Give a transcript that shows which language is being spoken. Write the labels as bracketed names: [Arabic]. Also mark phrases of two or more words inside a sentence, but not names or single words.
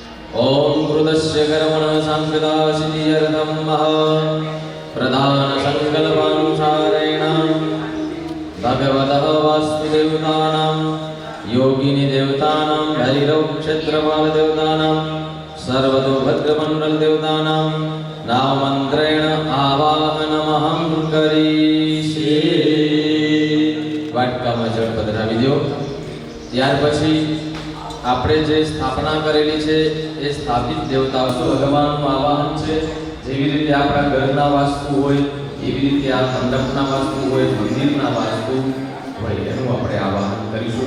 [Sanskrit] ॐ कृतस्य कर्मणः सांकृतासिद्ध्यर्थं प्रधानसङ्कल्पानुसारेण भगवतः वास्तुदेवतानां योगिनीदेवतानां भैरवक्षेत्रपालदेवतानां सर्वतोभद्रमण्डलदेवतानां नाममन्त्रेण आवाहनमहं करीशे। [Gujarati] વાટકામાં જળ પધરાવી દો। ત્યાર પછી આપણે જે સ્થાપના કરેલી છે એ સ્થાપિત દેવતાઓ ભગવાનનું આવાહન છે। જેવી રીતે આપણા ઘરના વાસ્તુ હોય એવી રીતે આ મંડપના વાસ્તુ હોય, મંદિરના વાસ્તુ હોય, એનું આપણે આવાહન કરીશું।